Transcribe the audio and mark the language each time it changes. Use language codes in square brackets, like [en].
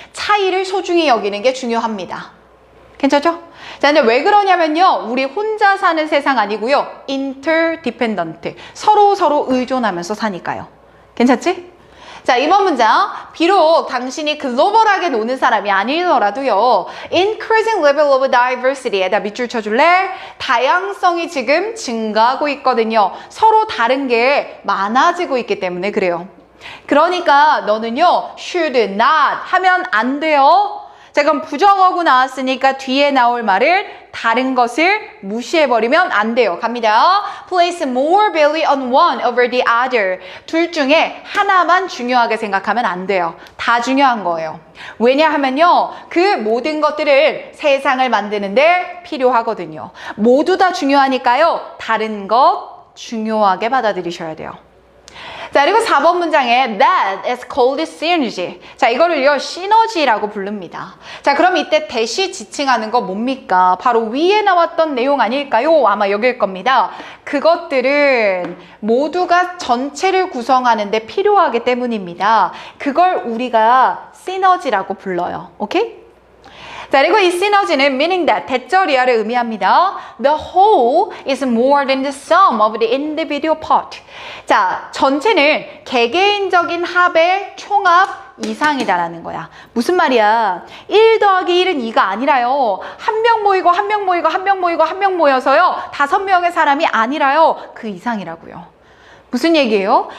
[ko] 차이를 소중히 여기는 게 중요합니다. 괜찮죠? 자, 근데 왜 그러냐면요. 우리 혼자 사는 세상 아니고요. [en] interdependent. [ko] 서로 의존하면서 사니까요. 괜찮지? 자, 이번 문장. 비록 당신이 글로벌하게 노는 사람이 아니더라도요. [en] Increasing level of diversity에다 [ko] 밑줄 쳐줄래? 다양성이 지금 증가하고 있거든요. 서로 다른 게 많아지고 있기 때문에 그래요. 그러니까 너는요. [en] should not [ko] 하면 안 돼요. 자, 그럼 부정어구 나왔으니까 뒤에 나올 말을 다른 것을 무시해버리면 안 돼요. 갑니다. [en] Place more value on one over the other. [ko] 둘 중에 하나만 중요하게 생각하면 안 돼요. 다 중요한 거예요. 왜냐하면요. 그 모든 것들을 세상을 만드는데 필요하거든요. 모두 다 중요하니까요. 다른 것 중요하게 받아들이셔야 돼요. 자, 그리고 4번 문장에 [en] that is called synergy. [ko] 자, 이거를요 시너지라고 부릅니다. 자, 그럼 이때 대시 지칭하는 거 뭡니까? 바로 위에 나왔던 내용 아닐까요? 아마 여길 겁니다. 그것들은 모두가 전체를 구성하는 데 필요하기 때문입니다. 그걸 우리가 시너지라고 불러요. 오케이? 자, 그리고 이 시너지는 [en] meaning that, [ko] 대절이하를 의미합니다. [en] The whole is more than the sum of the individual part. [ko] 자, 전체는 개개인적인 합의 총합 이상이다라는 거야. 무슨 말이야? 1 더하기 1은 2가 아니라요. 한 명 모이고 한 명 모이고 한 명 모이고 한 명 모여서요. 5명의 사람이 아니라요. 그 이상이라고요. 무슨 얘기예요?